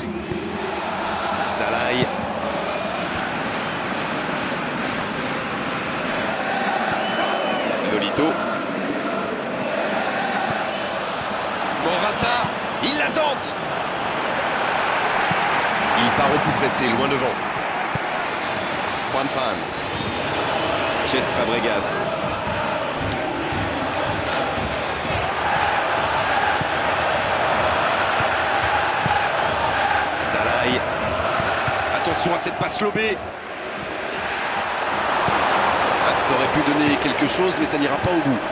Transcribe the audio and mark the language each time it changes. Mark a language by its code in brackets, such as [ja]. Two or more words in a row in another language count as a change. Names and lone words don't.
[fr] Zalaï. Nolito. Morata, il la tente. Il part au plus pressé, loin devant. Juan Fran. Cesc Fabregas. Zalaï. Attention à cette passe lobée. Ça aurait pu donner quelque chose, mais ça n'ira pas au bout.